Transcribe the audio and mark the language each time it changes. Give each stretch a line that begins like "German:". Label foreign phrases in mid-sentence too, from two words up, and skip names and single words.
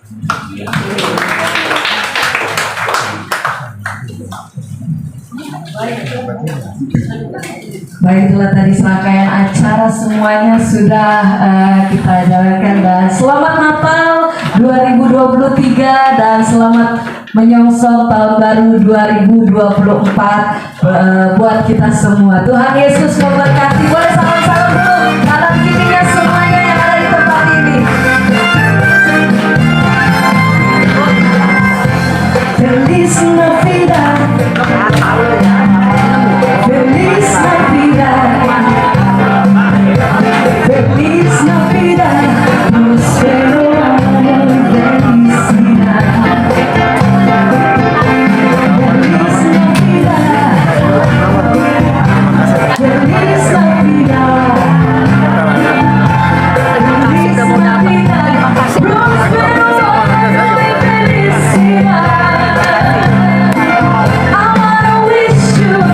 Indonesian: Baiklah, tadi serangkaian acara semuanya sudah kita jalankan, dan selamat Natal 2023 dan selamat menyongsong tahun baru 2024 buat kita semua. Tuhan Yesus memberkati. Boleh salam-salam dulu kanan kirinya semuanya yang ada di tempat ini.
Spanish: Feliz Navidad, Feliz Navidad, Feliz Navidad, prospero año y felicidad. Feliz Navidad, Feliz Navidad, Feliz Navidad, prospero año y felicidad.
English: I wanna wish you